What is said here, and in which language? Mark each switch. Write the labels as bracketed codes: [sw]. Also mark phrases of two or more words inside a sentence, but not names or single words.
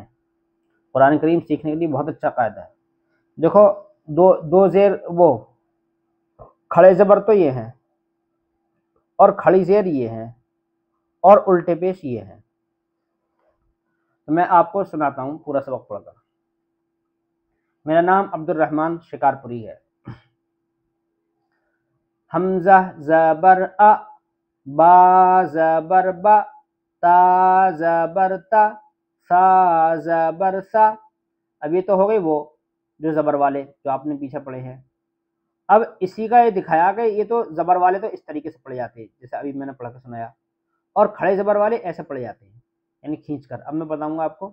[ur] قرآن کریم سیکھنے کے لیے بہت اچھا قاعدہ ہے۔ دیکھو، دو زیر، وہ کھڑے زبر تو یہ ہیں، اور کھڑی زیر یہ ہیں، اور الٹے پیش یہ ہیں۔ تو میں آپ کو سناتا ہوں پورا سبق پڑھ کر۔ میرا نام عبد الرحمن شکارپوری ہے۔ حمزہ زبر ا، با زبر با، تا زبر تا، سا زبر سا۔ اب یہ تو ہو گئی وہ جو زبر والے جو آپ نے پیچھے پڑھے ہیں۔ اب اسی کا یہ دکھایا کہ یہ تو زبر والے تو اس طریقے سے پڑھے جاتے ہیں جیسے ابھی میں نے پڑھ کے سنایا، اور کھڑے زبر والے ایسے پڑھے جاتے ہیں، یعنی کھینچ کر۔ اب میں بتاؤں گا آپ کو۔